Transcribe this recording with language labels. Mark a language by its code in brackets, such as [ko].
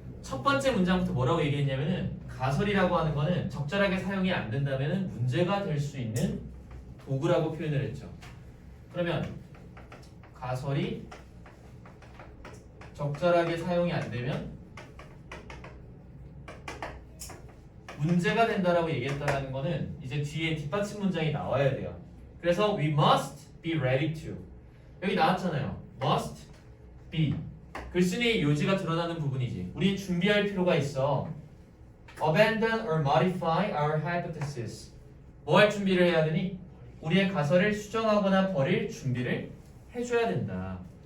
[ko] 첫 번째 문장부터 뭐라고 얘기했냐면은 가설이라고 하는 거는 적절하게 사용이 안 된다면은 문제가 될 수 있는 도구라고 표현을 했죠. 그러면 가설이 적절하게 사용이 안 되면 문제가 된다라고 얘기했다는 거는 이제 뒤에 뒷받침 문장이 나와야 돼요. 그래서 [en] we must be ready to. [ko] 여기 나왔잖아요. [en] must be. [ko] 글쓴이의 요지가 드러나는 부분이지. 우린 준비할 필요가 있어. [en] abandon or modify our hypothesis. [ko] 뭐 할 준비를 해야 되니? 우리의 가설을 수정하거나 버릴 준비를 해줘야 된다.